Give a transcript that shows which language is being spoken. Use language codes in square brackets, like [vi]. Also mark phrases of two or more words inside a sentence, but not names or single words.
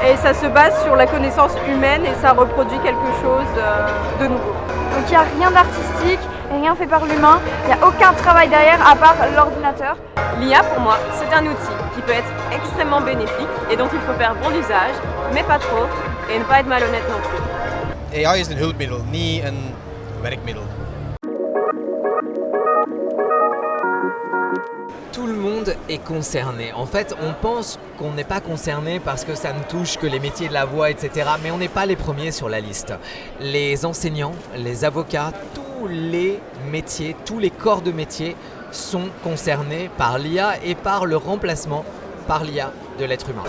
[fr] Et ça se base sur la connaissance humaine et ça reproduit quelque chose de nouveau. Donc il n'y a rien d'artistique, rien fait par l'humain, il n'y a aucun travail derrière à part l'ordinateur. L'IA pour moi c'est un outil qui peut être extrêmement bénéfique et dont il faut faire bon usage, mais pas trop, et ne pas être malhonnête non plus. [nl] AI is een hulpmiddel, niet een werkmiddel. [fr] Tout le monde est concerné. En fait, on pense qu'on n'est pas concerné parce que ça ne touche que les métiers de la voix, etc. Mais on n'est pas les premiers sur la liste. Les enseignants, les avocats, tous les métiers, tous les corps de métier sont concernés par l'IA et par le remplacement par l'IA de l'être humain.